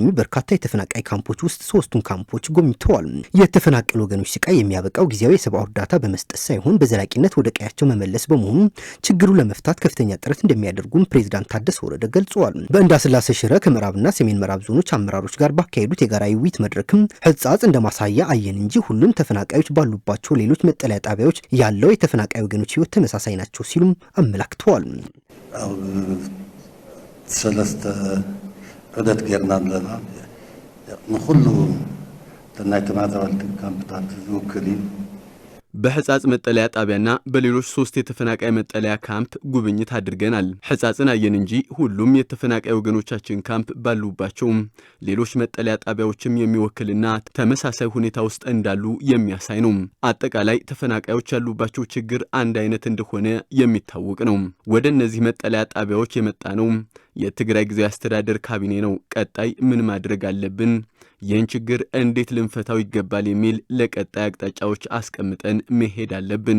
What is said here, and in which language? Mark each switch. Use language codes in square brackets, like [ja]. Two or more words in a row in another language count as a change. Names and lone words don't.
[am] በርካታ የተፈናቃይ ካምፖች ውስጥ 3ቱን ካምፖች ጎብኝተዋል። የተፈናቀሉ ወገኖች ስቃይ የሚያበቃው ጊዜያዊ የሰብአዊ እርዳታ በመስጠት ሳይሆን በዘላቂነት ወደ ቀያቸው መመለስ በመሆኑ ችግሩን ለመፍታት ከፍተኛ ጥረት እንደሚያደርጉም ፕሬዝዳንት ታደሰ ወረደ ገልጸዋል። በእንዳስላሴ ሽረ ከምዕራብና ሰሜን ምዕራብ ዞኖች አመራሮች ጋር ባካሄዱት የጋራ ውይይት መድረክም ህጻጽ እንደማሳያ አየን እንጂ ሁሉም ተፈናቃዮች ባሉባቸው ሌሎች መጠለያ ጣቢያዎች ያለው የተፈናቃይ ወገኖች ህይወት ተመሳሳይ ናቸው ሲሉም አመላክተዋል። [ti] ሰለስተ ዑደት ገርና ለና ንኹሉ ተናይ ተማዛወልቲ ካምፕታት ዝውክል [am] በህጻጽ መጠለያ ጣቢያና በሌሎች 3 የተፈናቃይ መጠለያ ካምፕ ጉብኝት አድርገናል። ህጻጽን አየን እንጂ ሁሉም የተፈናቃይ ወገኖቻችን ካምፕ ባሉባቸው ሌሎች መጠለያ ጣቢያዎችም የሚወክልና ተመሳሳይ ሁኔታ ውስጥ እንዳሉ የሚያሳይ ነው። አጠቃላይ ተፈናቃዮች ያሉባቸው ችግር አንድ አይነት እንደሆነ የሚታወቅ ነው። ወደ እነዚህ መጠለያ ጣቢያዎች የመጣ ነው የትግራይ ጊዜያዊ አስተዳደር ካቢኔ ነው። ቀጣይ ምን ማድረግ አለብን፣ ይህን ችግር እንዴት ልንፈታው ይገባል የሚል ለቀጣይ አቅጣጫዎች አስቀምጠን መሄድ አለብን።